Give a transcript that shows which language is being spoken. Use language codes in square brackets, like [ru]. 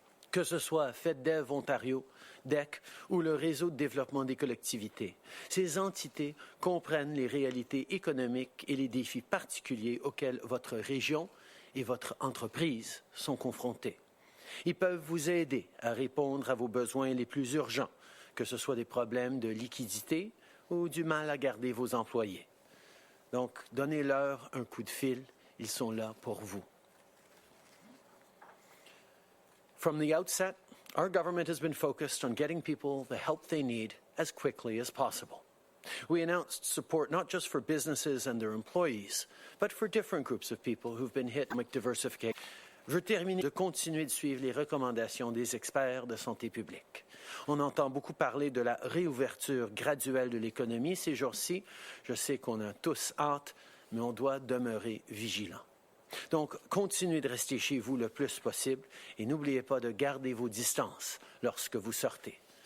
[fr] Que ce soit FedDev Ontario, DEC ou le réseau de développement des collectivités, ces entités comprennent les réalités économiques et les défis particuliers auxquels votre région et votre entreprise sont confrontés. Ils peuvent vous aider à répondre à vos besoins les plus urgents, que ce soit des problèmes de liquidité ou du mal à garder vos employés. Donc, donnez-leur un coup de fil, ils sont là pour vous. [en] From the outset, our government has been focused on getting people the help they need as quickly as possible. We announced support not just for businesses and their employees, but for different groups of people who've been hit with diversification. [fr] Je veux terminer de continuer de suivre les recommandations des experts de santé publique. On entend beaucoup parler de la réouverture graduelle de l'économie ces jours-ci. Je sais qu'on a tous hâte, mais on doit demeurer vigilant. Donc, continuez de rester chez vous le plus possible et n'oubliez pas de garder vos distances lorsque vous sortez.